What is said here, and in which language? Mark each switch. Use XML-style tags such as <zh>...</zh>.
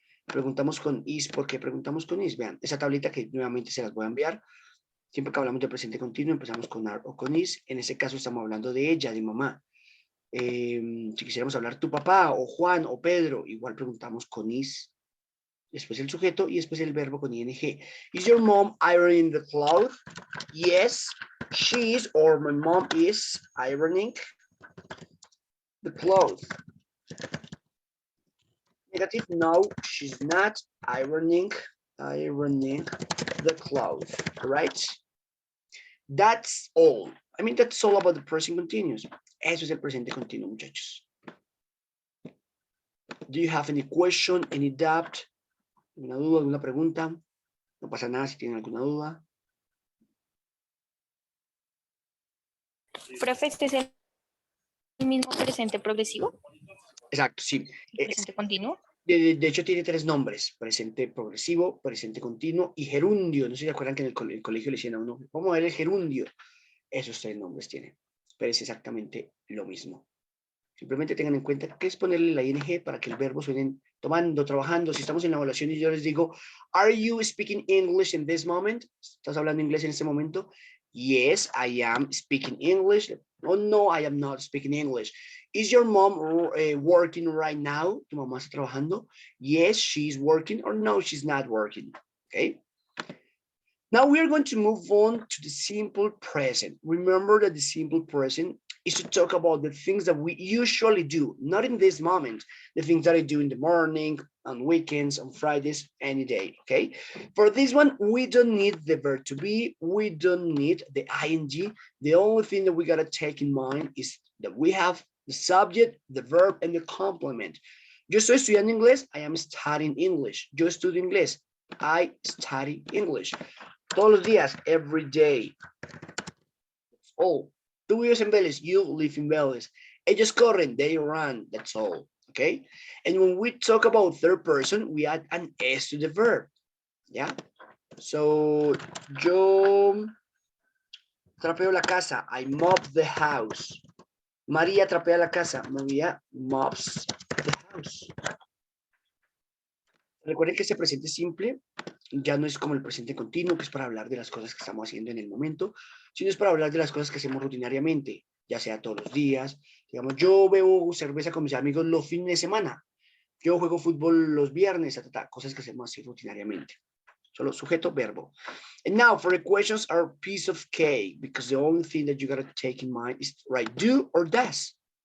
<es>Preguntamos con is, ¿por qué preguntamos con is? Vean, esa tablita que nuevamente se las voy a enviar. Siempre que hablamos de presente continuo, empezamos con are o con is. En este caso estamos hablando de ella, de mamá. Si quisiéramos hablar tu papá, o Juan, o Pedro, igual preguntamos con is. Después el sujeto y después el verbo con ing.</es> <en>Is your mom ironing the clothes? Yes, she is, or my mom is ironing the clothes. Negative, no, she's not ironing the clothes, right? That's all. I mean, that's all about the present continuous.</en> <es>Eso es el presente continuo, muchachos.</es> <en>Do you have any question, any doubt?</en> <es>¿Alguna duda, alguna pregunta? No pasa nada si tienen alguna duda. Profe, ¿este es el mismo presente progresivo? Exacto, sí. ¿Presente continuo? De hecho, tiene tres nombres: presente progresivo, presente continuo y gerundio. No sé si se acuerdan que en el colegio le decían a uno, vamos a ver el gerundio. Esos tres nombres tienen, pero es exactamente lo mismo. Simplemente tengan en cuenta que es ponerle la ing para que el verbo suene tomando, trabajando. Si estamos en la evaluación y yo les digo,</es> <en>are you speaking English in this moment?</en> <es>¿Estás hablando inglés en este momento?</es> <en>Yes, I am speaking English. Oh, no, I am not speaking English. Is your mom working right now?</en> <es>¿Tu mamá está trabajando?</es> <en>Yes, she's working, or no, she's not working. Okay. Now we are going to move on to the simple present. Remember that the simple present is to talk about the things that we usually do, not in this moment, the things that I do in the morning, on weekends, on Fridays, any day, okay? For this one, we don't need the verb to be, we don't need the ing. The only thing that we gotta take in mind is that we have the subject, the verb, and the complement.</en> <es>Yo estoy estudiando inglés,</es> <en>I am studying English.</en> <es>Yo estudio inglés,</es> <en>I study English.</en> <es>Todos los días,</es> <en>every day. That's all.</en> <es>Tú vives en Vélez,</es> <en>you live in Vélez.</en> <es>Ellos corren,</es> <en>they run, that's all. Okay? And when we talk about third person, we add an S to the verb. Yeah? So,</en> <es>yo trapeo la casa,</es> <en>I mop the house.</en> <es>María trapea la casa,</es> <en>María mops the house.</en> <es>Recuerden que este presente simple ya no es como el presente continuo, que es para hablar de las cosas que estamos haciendo en el momento, sino es para hablar de las cosas que hacemos rutinariamente, ya sea todos los días. Digamos, yo bebo cerveza con mis amigos los fines de semana. Yo juego fútbol los viernes, cosas que hacemos así rutinariamente. Solo sujeto, verbo.</es> <en>And now for the questions are piece of cake, because the only thing that you got to take in mind is right, do or does.</en>